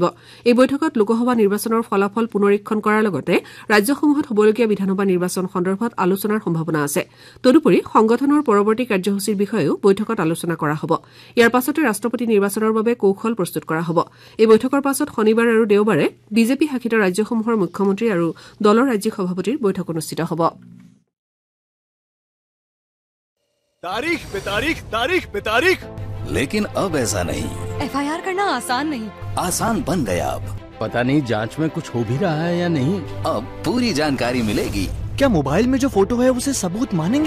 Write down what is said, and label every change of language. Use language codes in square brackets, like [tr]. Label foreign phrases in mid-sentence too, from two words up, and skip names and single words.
[as] এই বৈঠকত লোকসভা নিৰ্বাচনৰ ফলাফল পুনৰীক্ষণ কৰাৰ লগতে ৰাজ্যসমূহত হ'বলগীয়া বিধানসভা নিৰ্বাচন সন্দৰ্ভত আলোচনাৰ সম্ভাৱনা আছে। তদুপৰি সংগঠনৰ পৰৱৰ্তী কাৰ্যসূচীৰ বিষয়েও বৈঠকত আলোচনা কৰা হ'ব। ইয়াৰ পাছতে ৰাষ্ট্ৰপতি নিৰ্বাচনৰ বাবে কৌশল প্ৰস্তুত কৰা হ'ব। এই বৈঠকৰ পাছত শনিবাৰ আৰু দেওবাৰে বিজেপি শাসিত ৰাজ্যসমূহৰ মুখ্যমন্ত্ৰী আৰু দলৰ ৰাজ্যিক সভাপতিৰ বৈঠক অনুষ্ঠিত হ'ব। [hi] तारीख पे तारीख, तारीख पे तारीख, लेकिन अब ऐसा नहीं। FIR करना आसान नहीं, आसान बन गया अब। पता नहीं जांच में कुछ हो भी रहा है या नहीं। अब पूरी जानकारी मिलेगी। क्या मोबाइल में जो फोटो है उसे सबूत मानेंगे?